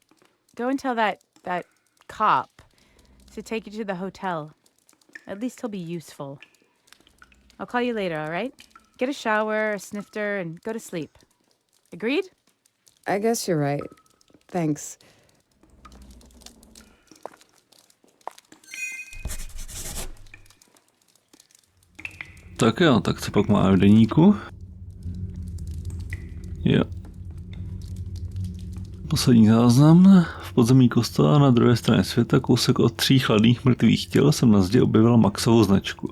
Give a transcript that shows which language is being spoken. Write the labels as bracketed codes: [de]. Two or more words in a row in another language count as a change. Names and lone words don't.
[en] Go and tell that cop to take you to the hotel. At least he'll be useful. I'll call you later, all right? Get a shower, a snifter, and go to sleep. Agreed? I guess you're right. Thanks. [cs] Tak jo, tak co pak máme v deníku? Jo. Poslední záznam. V podzemí kostela na druhé straně světa, kousek od 3 chladných mrtvých těl, jsem na zdi objevila Maxovou značku.